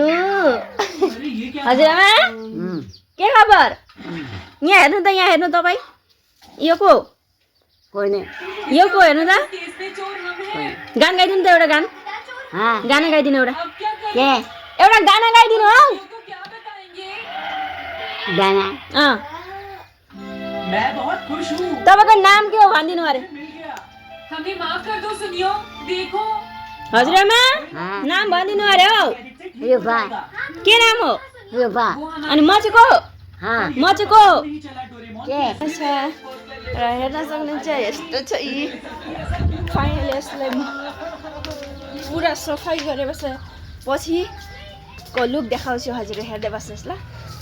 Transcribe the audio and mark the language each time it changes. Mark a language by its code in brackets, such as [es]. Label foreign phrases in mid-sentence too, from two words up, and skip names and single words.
[ne] हजुरआमा के खबर? यहाँ हेर्नु त, यहाँ हेर्नु तपाईँ, यो को हेर्नु त। गान गाइदिनु त, एउटा गाना गाइदिनु, एउटा गाना गाइदिनु हौ। गाना [hi] मैं बहुत खुश हूँ। [ne] तपाईको नाम के हो भनिदिनु अरे। [hi] हमें माफ कर दो सुनियो, देखो [ne] हजुरआमा नाम भनिदिनु अरे हौ। रुपा के नाम हो? रुपा अनि म चाहिँ को? म चाहिँ को? के अच्छा, र हेर्न सक्नुहुन्छ यस्तो छ यी। फाइनली यसलाई पुरा सफाई गरेपछि पछिको लुक देखाउँछु, हजुर हेर्दै बस्नुहोस् ल।